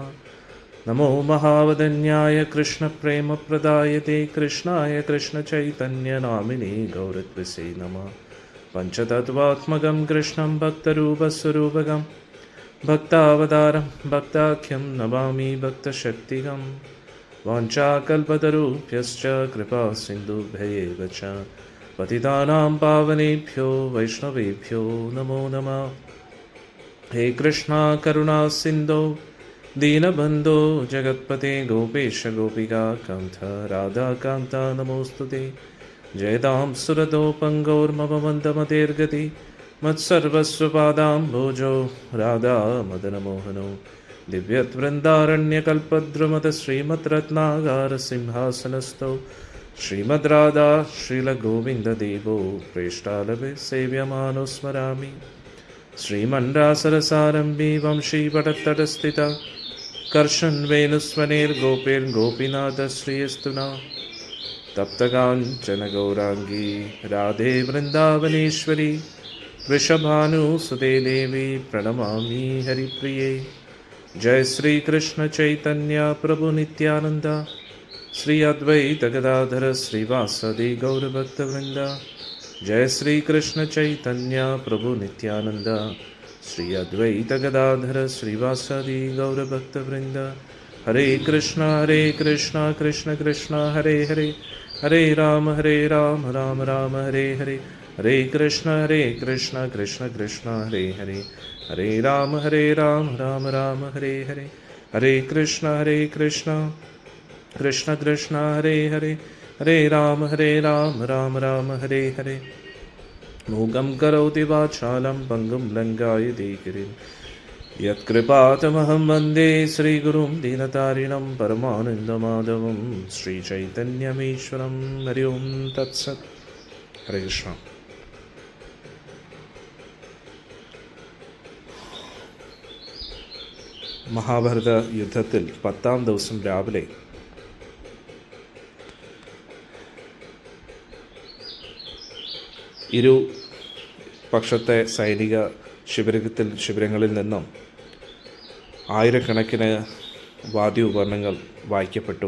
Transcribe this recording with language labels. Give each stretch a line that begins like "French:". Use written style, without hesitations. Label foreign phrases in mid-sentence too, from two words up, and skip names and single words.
Sanskrit: നമോ മഹാവദന്യായ കൃഷ്ണപ്രേമപ്രദായതേ കൃഷ്ണായ കൃഷ്ണചൈതന്യനാമിനേ ഗൗരത്വസേ നമഃ. പഞ്ചതത്വാത്മകം കൃഷ്ണം ഭക്തരൂപസ്വരൂപകം ഭക്താവതാരം ഭക്താഖ്യം നമാമി ഭക്തശക്തികം. വാഞ്ചാകൽപതരുഭ്യശ്ച കൃപാസിന്ധുഭ്യൈവ ച പതിതാനാം പാവനേഭ്യോ വൈഷ്ണവേഭ്യോ നമോ നമഃ. ഹേ കൃഷ്ണ കരുണാ സിന്ധോ ദീനബന്ധോ ജഗത്പതേ ഗോപേശ ഗോപികാ കാന്ത രാധാകാന്ത നമോസ്തുതേ. ജയതാം സുരതോ പങ്കോർമമ മന്ദമതേർഗതി മത്സർവസ്വപാദാംഭോജോ രാധാ മദനമോഹനോ. ദിവ്യവൃന്ദാരണ്യകൽപദ്രുമത ശ്രീമദ് രത്നാകാര സിംഹാസനസ്ഥോ ശ്രീമദ് രാധാ ശ്രീലഗോവിന്ദദേവോ പ്രേഷ്ഠാലഭേ സേവ്യമാനോ സ്മരാമി. ശ്രീമണ്ഡാസരസാരംഭി വംശീപടത്തടസ്ഥിത കർഷൻ വേണുസ്വനേർഗോപേർഗോപിനാഥ ശ്രീയസ്തുന. तप्तकाञ्चन गौरांगी राधे वृंदावनेश्वरी वृषभानुसुते देवी प्रणमामि हरिप्रिये। जय श्री कृष्ण चैतन्य प्रभु नित्यानंद श्री अद्वैत गदाधर श्रीवासदि गौरभक्तवृंद। जय श्री कृष्ण चैतन्य प्रभु नित्यानंद श्री अद्वैत गदाधर श्रीवासदि गौरभक्तवृंद। हरे कृष्ण कृष्ण कृष्ण हरे हरे, हरे राम राम राम हरे हरे। हरे कृष्ण कृष्ण कृष्ण हरे हरे, हरे राम राम राम हरे हरे। हरे कृष्ण कृष्ण कृष्ण हरे हरे, हरे राम राम राम हरे हरे। मूकं करोति वाचालं पङ्गुं लङ्घयति गिरिं यत्कृपातमहं वन्दे श्रीगुरुं दीनतारिणं परमानन्दमाधवं श्रीचैतन्यमीश्वरं। हरि ओं तत्सत्। हरे कृष्ण।
Malayalam: മഹാഭാരത യുദ്ധത്തിൽ 10-ാം ദിവസം രാവിലെ ഇരു പക്ഷത്തെ സൈനിക ശിബിരങ്ങളിൽ നിന്നും ആയിരക്കണക്കിന് വാദ്യോപകരണങ്ങൾ വായിക്കപ്പെട്ടു.